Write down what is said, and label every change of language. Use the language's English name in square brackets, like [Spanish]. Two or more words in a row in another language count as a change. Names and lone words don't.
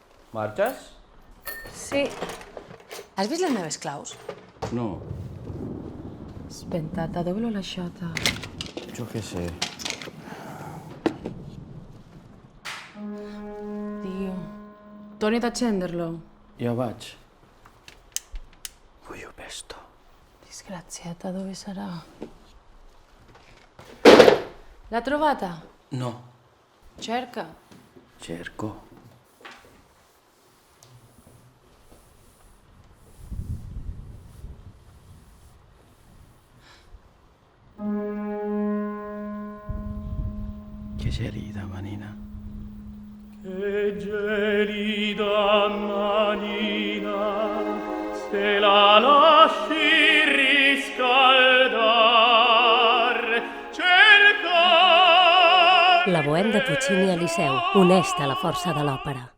[Catalan] Marxes? Sí. Has vist les meves claus? No, [Italian] Spentata, dove l'ho lasciata? [Catalan] jo què sé. [Italian] Dio. Torni ad accenderlo. [Catalan] Ja vaig. [Italian] Voglio pesto. Disgraziata, dove sarà? L'ha trovata? No, Cerca. cerco. Che gelida, manina. Che gelida manina, se la lasci riscaldar, cerca... [Catalan] La Bohème de Puccini al Liceu, honesta a la força de l'òpera.